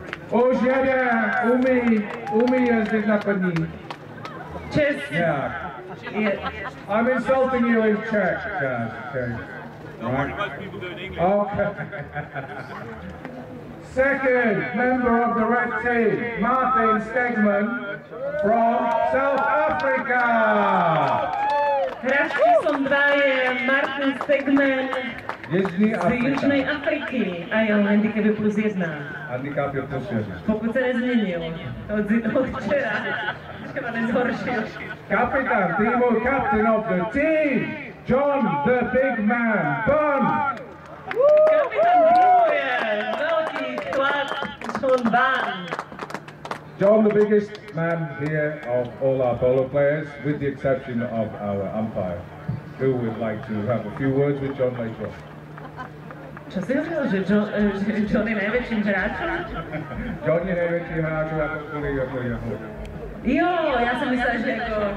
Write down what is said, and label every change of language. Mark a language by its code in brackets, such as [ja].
[cs] Už jede, umí jezdit na koní. [en] Chaz. Yeah. I'm insulting you in Czech, Chaz. Okay. Right. Most people do in English. Okay. Second member of the red team, Martin Stegman from South Africa. [sk] Hráč číslom 2 je Martin Stegman z Jižnej Afriky a jeho handicap je +1. Handicap je +1. [cs] Pokud se nezměnil od včera, třeba nezhoršil. Kapitán týmu, [en] captain of the team, [cs] John the Big Man Bunn. Kapitán týmu je velký chlap John Bunn. [en] John, the biggest man here of all our polo players, with the exception of our umpire, who would like to have a few words with John later on. [sk] Čo si hovoril, že John je najväčším hráčom? [cs] John je největší hráč jako kvůli jako jeho. Jo, já jsem myslela, že jako...